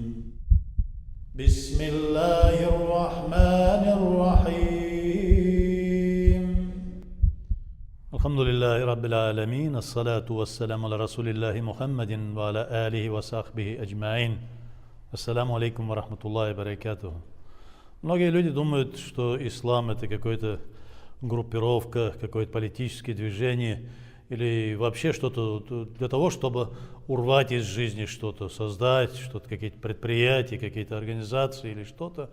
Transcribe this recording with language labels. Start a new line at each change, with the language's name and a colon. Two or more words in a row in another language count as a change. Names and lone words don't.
Arabic: بسم الله الرحمن الرحيم. الحمد لله رب العالمين. الصلاة والسلام على رسول الله محمد وعلى آله وصحبه أجمعين. السلام عليكم ورحمة الله وبركاته.
Russian: Многие люди думают, что ислам это какая-то группировка, какое-то политическое движение или вообще что-то для того, чтобы урвать из жизни что-то, создать что-то, какие-то предприятия, какие-то организации или что-то.